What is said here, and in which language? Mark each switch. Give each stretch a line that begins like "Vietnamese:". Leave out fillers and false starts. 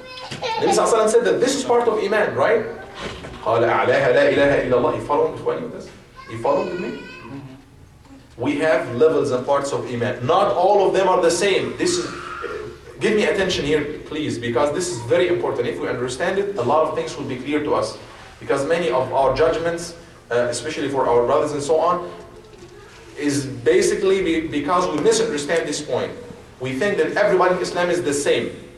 English: Nabi Sallallahu Alaihi Wasallam said that this is part of iman, right?
Arabic: قال أعلاها لا إله إلا الله.
English: You following with this? You following with me? We have levels and parts of iman. Not all of them are the same. Give me attention here, please, because this is very important. If we understand it, a lot of things will be clear to us. Because many of our judgments, especially for our brothers and so on, is basically because we misunderstand this point. We think that everybody in Islam is the same.